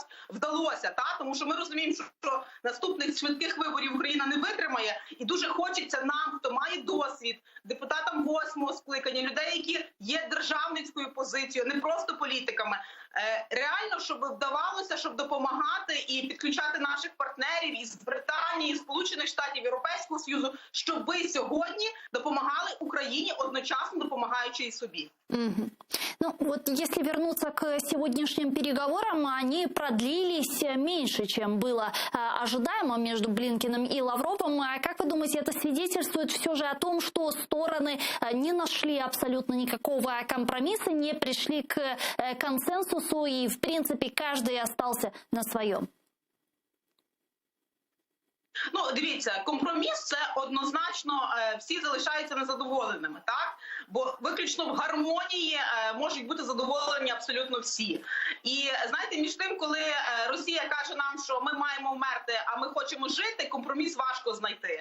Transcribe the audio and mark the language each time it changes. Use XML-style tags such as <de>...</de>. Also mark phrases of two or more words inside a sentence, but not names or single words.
<uk>вдалося, тому що ми розуміємо, що наступних швидких виборів Україна не витримає, і дуже хочеться нам, хто має досвід, депутатам 8-го скликання, людей, які є державницькою позицією, не просто політиками, реально, щоб вдавалося, щоб допомагати і підключати наших партнерів із Британії, Сполучених Штатів, Європейського Союзу, щоб ви сьогодні допомагали Україні, одночасно допомагаючи і собі.</uk> <ru>Ну вот если вернуться к сегодняшним переговорам, они продлились меньше, чем было ожидаемо между Блинкеном и Лавровым. Как вы думаете, это свидетельствует все же о том, что стороны не нашли абсолютно никакого компромисса, не пришли к консенсусу и, в принципе, каждый остался на своем?</ru> <uk>Ну, дивіться, компроміс – це однозначно всі залишаються незадоволеними, так? Бо виключно в гармонії можуть бути задоволені абсолютно всі. І, знаєте, між тим, коли Росія каже нам, що ми маємо вмерти, а ми хочемо жити, компроміс важко знайти.</uk>